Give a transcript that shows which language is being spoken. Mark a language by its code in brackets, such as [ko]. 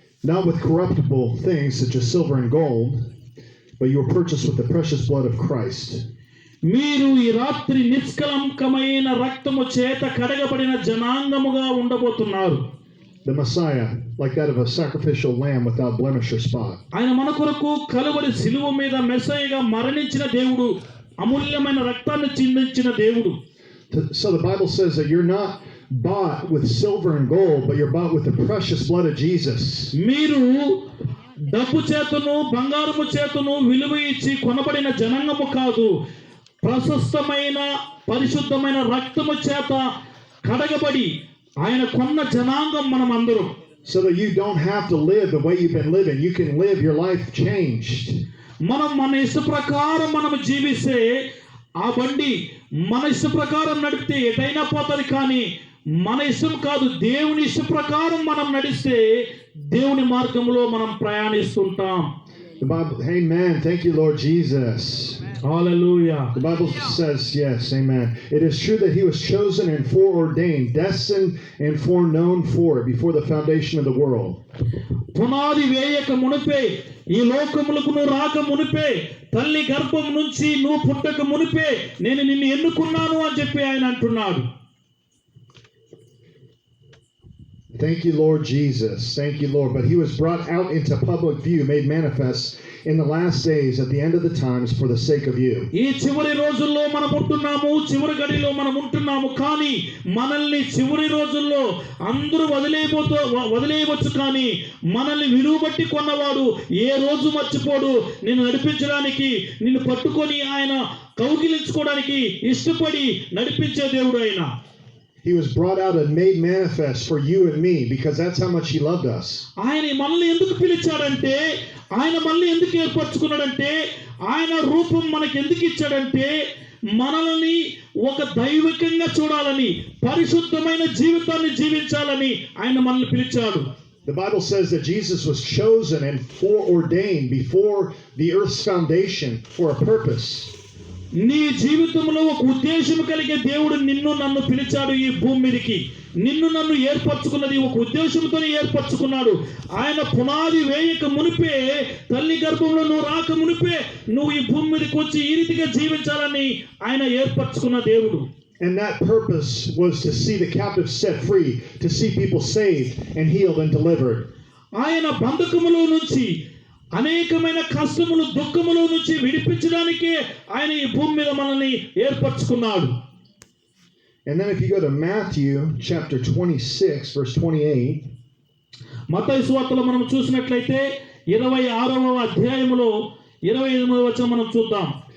[en] Not with corruptible things such as silver and gold, but you were purchased with the precious blood of Christ. [te] మీరు ఈ రాత్రి నిష్కలంకమైన రక్తము చేత కడగబడిన జనాంగముగా ఉండబోతున్నారు. [en] The Messiah, like that of a sacrificial lamb without blemish or spot. [te] ఆయన మన కొరకు కలువరి శిలువ మీద మెస్సయ్యగా మరణించిన దేవుడు, అమూల్యమైన రక్తాన్ని చిందించిన దేవుడు. [en] So the Bible says that you're not bought with silver and gold, but you're bought with the precious blood of Jesus. [te] మీరు డబ్బు చేతను బంగారము చేతను విలువ ఇచ్చి కొనబడిన జనాంగము కాదు, ప్రశస్తమైన పరిశుద్ధమైన రక్తము చేత కడగబడి ఆయన కొన్న జనాంగం మనం అందరం. [en] So that you don't have to live the way you've been living. You can live your life changed. [te] మనం మన ఇష్ట ప్రకారం మనం జీవిస్తే ఆ బండి మన ఇష్ట ప్రకారం నడిపితే ఎటైనా పోతుంది, కానీ మన ఇష్టం కాదు, దేవుని ఇష్ట ప్రకారం మనం నడిస్తే దేవుని మార్గంలో మనం ప్రయాణిస్తుంటాం. [en] The Bible, amen. Thank you, Lord Jesus. [te] Hallelujah. [en] The Bible says, yes, amen. It is true that he was chosen and foreordained, destined and foreknown for it before the foundation of the world. [te] పునాది వేయక మునిపే, ఈ లోకములకు నువ్వు రాక మునిపే, తల్లి గర్భం నుంచి నువ్వు పుట్టక మునిపే నేను నిన్ను ఎన్నుకున్నాను అని చెప్పి ఆయన అంటున్నాడు. [en] Thank you, Lord Jesus. Thank you, Lord. But he was brought out into public view, made manifest in the last days at the end of the times for the sake of you. [te] ఈ చివరి రోజుల్లో మనం ఉంటున్నాము, చివరి గడిలో మనం ఉంటున్నాము, కానీ మనల్ని చివరి రోజుల్లో అందరూ వదిలేయవచ్చు, కానీ మనల్ని విలువ బట్టి కొన్నవాడు ఏ రోజు మర్చిపోడు. నిన్ను నడిపించడానికి, నిన్ను పట్టుకొని ఆయన కౌగిలించుకోవడానికి ఇష్టపడి నడిపించే దేవుడు ఆయన. [en] He was brought out and made manifest for you and me because that's how much he loved us. [te] ఆయన మనల్ని ఎందుకు పిలిచాడంటే, ఆయన మనల్ని ఎందుకు ఏర్పరచుకున్నాడంటే, ఆయన రూపం మనకి ఎందుకు ఇచ్చాడంటే మనల్ని ఒక దైవికంగా చూడాలని, పరిశుద్ధమైన జీవితాన్ని జీవించాలని ఆయన మనల్ని పిలిచాడు. [en] The Bible says that Jesus was chosen and foreordained before the earth's foundation for a purpose. [te] నీ జీవితంలో ఒక ఉద్దేశం కలిగే దేవుడు నిన్ను నన్ను పిలిచాడు. ఈ భూమి మీదకి నిన్ను నన్ను ఏర్పరచుకున్నది ఒక ఉద్దేశంతోనే ఏర్పరచుకున్నాడు. ఆయన పునాది వేయక మునిపే, తల్లి గర్భంలో నువ్వు రాక మునిపే నువ్వు ఈ భూమి మీదకి వచ్చి ఈ రీతిగా జీవించాలని ఆయన ఏర్పరచుకున్న దేవుడు. [en] And that purpose was to see the captives set free, to see people saved and healed and delivered. [te] ఆయన బంధకములో నుంచి, అనేకమైన కష్టములు దుఃఖముల నుంచి విడిపించడానికే ఆయన ఈ భూమి మీద మనల్ని ఏర్పరచుకున్నాడు. [en] And then if you go to Matthew chapter 26 verse 28, [te] మత్తయి సువార్తలో మనం చూసినట్లయితే 26వ అధ్యాయములో 28వ వచనం మనం చూద్దాం.